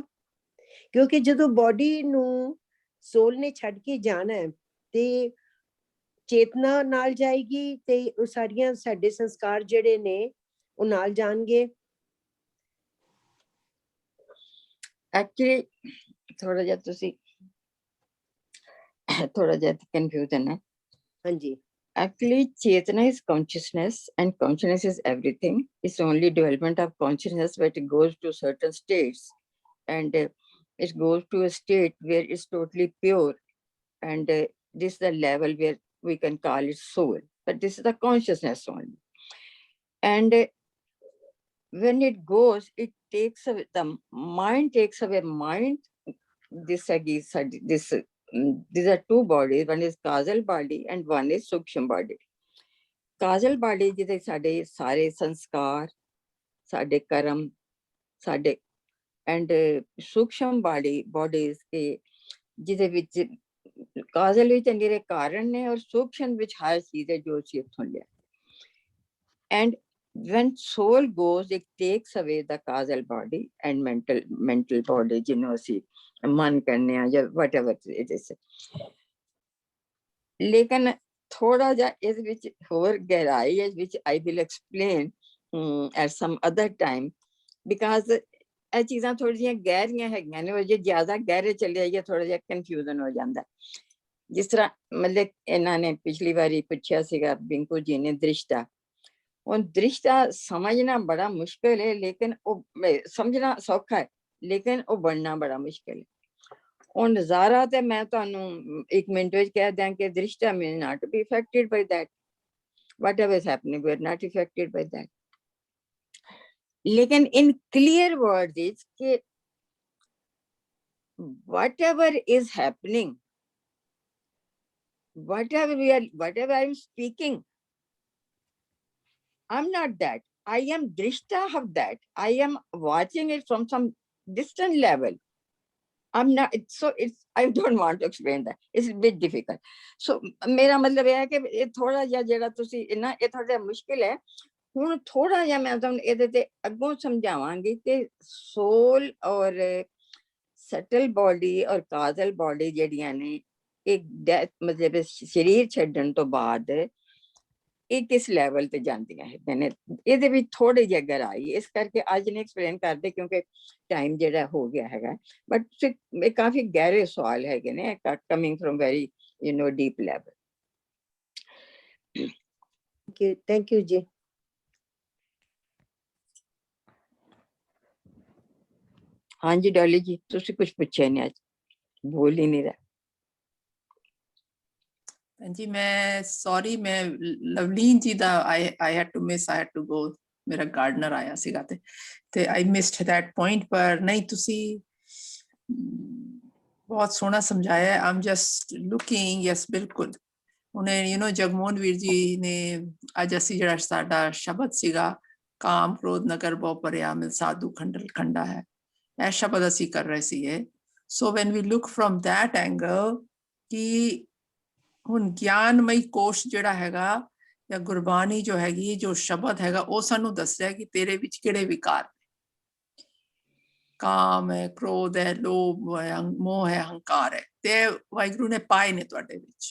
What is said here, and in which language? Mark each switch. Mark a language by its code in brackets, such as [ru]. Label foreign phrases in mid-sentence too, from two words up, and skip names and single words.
[pa] ਕਿਉਂਕਿ ਜਦੋਂ ਬੋਡੀ ਨੂੰ ਸੋਲ ਨੇ ਛੱਡ ਕੇ ਜਾਣਾ ਹੈ ਤੇ ਚੇਤਨਾ ਨਾਲ ਜਾਏਗੀ ਤੇ ਉਹ ਸਾਰੀਆਂ ਸਾਡੇ ਸੰਸਕਾਰ ਜਿਹੜੇ ਨੇ ਉਹ ਨਾਲ ਜਾਣਗੇ। ਐਕਚੁਅਲੀ ਥੋੜਾ ਜਿਹਾ ਤੁਸੀਂ ਥੋੜਾ ਜਿਹਾ ਕਨਫਿਊਜ਼ਨ ਹੈ। ਹਾਂਜੀ। [en] Actually, Chetana is consciousness, and consciousness is everything. It's only development of consciousness, but it goes to certain states, and it goes to a state where it's totally pure, and this is the level where we can call it soul, but this is the consciousness only. And when it goes, it takes away, the mind takes away mind. These are two bodies, one is causal body and one is sukshma body. Causal body [pa] ਜਿਹਦੇ ਸਾਡੇ ਸਾਰੇ ਸੰਸਕਾਰ, ਸਾਡੇ ਕਰਮ, ਸਾਡੇ, [en] and sukshma bodies [pa] ਜਿਹਦੇ ਵਿੱਚ ਕਾਜ਼ਲ ਵਿੱਚ ਨਿਰੇ ਕਾਰਨ ਨੇ ਔਰ ਸੂਖਮ ਵਿੱਚ ਹਰ ਚੀਜ਼ ਹੈ ਜੋ ਅਸੀਂ ਇੱਥੋਂ ਲਿਆ। [en] And when soul goes, it takes away the causal body and mental body, [pa] ਜਿਹਨੂੰ ਅਸੀਂ ਮਨ ਕਹਿੰਦੇ ਆ ਜਾਂ [en] whatever it is. [pa] ਲੇਕਿਨ ਥੋੜਾ ਜਿਹਾ ਇਸ ਵਿੱਚ ਹੋਰ ਗਹਿਰਾਈ ਹੈ, [en] which I will explain at some other time, because [pa] ਇਹ ਚੀਜ਼ਾਂ ਥੋੜ੍ਹੀਆਂ ਜਿਹੀਆਂ ਗਹਿਰੀਆਂ ਹੈਗੀਆਂ ਨੇ, ਉਹ ਜੇ ਜ਼ਿਆਦਾ ਗਹਿਰੇ ਚਲੇ ਜਾਈਏ ਥੋੜਾ ਜਿਹਾ ਕਨਫਿਊਜ਼ਨ ਹੋ ਜਾਂਦਾ। ਜਿਸ ਤਰ੍ਹਾਂ ਮਤਲਬ ਇਹਨਾਂ ਨੇ ਪਿਛਲੀ ਵਾਰੀ ਪੁੱਛਿਆ ਸੀਗਾ ਬਿੰਕੂ ਜੀ ਨੇ ਦ੍ਰਿਸ਼ਟਾ, ਹੁਣ ਦ੍ਰਿਸ਼ਟਾ ਸਮਝਣਾ ਬੜਾ ਮੁਸ਼ਕਿਲ ਹੈ, ਲੇਕਿਨ ਉਹ ਸਮਝਣਾ ਸੌਖਾ ਹੈ, ਲੇਕਿਨ ਉਹ ਬਣਨਾ ਬੜਾ ਮੁਸ਼ਕਿਲ ਹੈ। ਉਹ ਨਜ਼ਾਰਾ ਤੇ ਮੈਂ ਤੁਹਾਨੂੰ 1 ਮਿੰਟ ਵਿੱਚ ਕਹਿ ਦਿਆਂ ਕਿ ਦ੍ਰਿਸ਼ਟਾ [en] means not to be affected by that, whatever is happening we are not affected by that. लेकिन in clear words is कि whatever is happening, whatever I am speaking, I'm not that. I am drishta of that. I am watching it from some distant level. I'm not, so it's, I don't want to explain that. It's a bit difficult. So [hi] मेरा मतलब यह है कि ये [pa] ਥੋੜਾ ਜਿਹਾ ਜਿਹੜਾ ਤੁਸੀਂ ਨਾ [hi] ये थोड़ा जिहा मुश्किल है। [pa] ਹੁਣ ਥੋੜਾ ਜਿਹਾ ਮੈਂ ਤੁਹਾਨੂੰ ਇਹਦੇ ਤੇ ਅੱਗੋਂ ਸਮਝਾਵਾਂਗੀ ਕਿ ਸੋਲ ਔਰ [en] subtle body [pa] ਔਰ [en] causal body [pa] ਜਿਹੜੀਆਂ ਨੇ ਇੱਕ ਡੈਥ ਮਤਲਬ ਸਰੀਰ ਛੱਡਣ ਤੋਂ ਬਾਅਦ ਇਹ ਕਿਸ ਲੈਵਲ ਤੇ ਜਾਂਦੀਆਂ ਹੈਗੀਆਂ ਨੇ, ਇਹਦੇ ਵਿੱਚ ਥੋੜੀ ਜਿਹੀ ਗਹਿਰਾਈ, ਇਸ ਕਰਕੇ ਅੱਜ ਨਹੀਂ ਐਕਸਪਲੇਨ ਕਰਦੇ ਕਿਉਂਕਿ ਟਾਈਮ ਜਿਹੜਾ ਹੋ ਗਿਆ ਹੈਗਾ, ਬਟ ਇਹ ਕਾਫੀ ਗਹਿਰੇ ਸਵਾਲ ਹੈਗੇ ਨੇ, [en] coming from very deep level. thank you ਜੀ। [pa] ਹਾਂ ਜੀ ਡੌਲੀ ਜੀ, ਤੁਸੀਂ ਕੁਝ ਪੁੱਛੇ ਨਹੀਂ, ਅੱਜ ਬੋਲ ਹੀ ਨਹੀਂ ਰਿਹਾ। ਜੀ ਮੈਂ ਸੌਰੀ, ਮੈਂ ਲਵਲੀਨ ਜੀ ਦਾ [en] I had to miss, I had to go, [pa] ਮੇਰਾ ਗਾਰਡਨਰ ਆਇਆ ਸੀਗਾ ਤੇ [en] I missed that point, [pa] ਪਰ ਨਹੀਂ ਤੁਸੀਂ ਬਹੁਤ ਸੋਹਣਾ ਸਮਝਾਇਆ ਹੈ। [en] I'm just looking, yes [pa] ਬਿਲਕੁਲ ਉਨ੍ਹਾਂ ਜਗਮੋਹਨ ਵੀਰ ਜੀ ਨੇ ਅੱਜ ਅਸੀਂ ਜਿਹੜਾ ਸਾਡਾ ਸ਼ਬਦ ਸੀਗਾ ਕਾਮ ਕ੍ਰੋਧ ਨਗਰ ਬਹੁ ਭਰਿਆ ਮਿਲ ਸਾਧੂ ਖੰਡਲ ਖੰਡਾ ਹੈ, ਇਹ ਸ਼ਬਦ ਅਸੀਂ ਕਰ ਰਹੇ ਸੀਗੇ। [en] So when we look from that angle [pa] ਕਿ ਹੁਣ ਗਿਆਨਮਈ ਕੋਸ਼ ਜਿਹੜਾ ਹੈਗਾ ਜਾਂ ਗੁਰਬਾਣੀ ਜੋ ਹੈਗੀ, ਜੋ ਸ਼ਬਦ ਹੈਗਾ, ਉਹ ਸਾਨੂੰ ਦੱਸਿਆ ਕਿ ਤੇਰੇ ਵਿੱਚ ਕਿਹੜੇ ਵਿਕਾਰ ਨੇ, ਕਾਮ ਹੈ, ਕ੍ਰੋਧ ਹੈ, ਲੋਭ ਹੈ, ਮੋਹ ਹੈ, ਹੰਕਾਰ ਹੈ, ਤੇ ਵਾਹਿਗੁਰੂ ਨੇ ਪਾਏ ਨੇ ਤੁਹਾਡੇ ਵਿੱਚ।